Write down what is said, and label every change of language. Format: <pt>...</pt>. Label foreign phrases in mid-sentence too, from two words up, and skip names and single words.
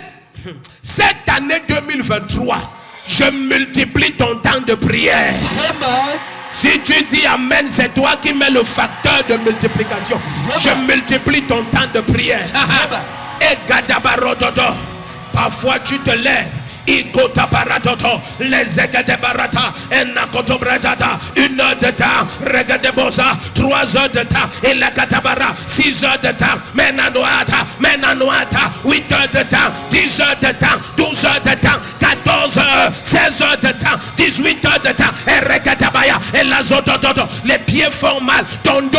<fr>Cette année 2023, je multiplie ton temps de prière. Si tu dis amen, c'est toi qui mets le facteur de multiplication. Je multiplie ton temps de prière. Et gadabarododo. Parfois tu te lèves. Ikota baradoto, les egade barata, enakoto bradada, 1 heure de temps, regade bosa, 3 heures de temps, et la katabara, 6 heures de temps, menanoata, 8 heures de temps, 10 heures de temps, 12 heures de temps, 14 heures, 16 heures de temps, 18 heures de temps, et regatabaya, et la zotototo, les pieds font mal, ton dos</fr>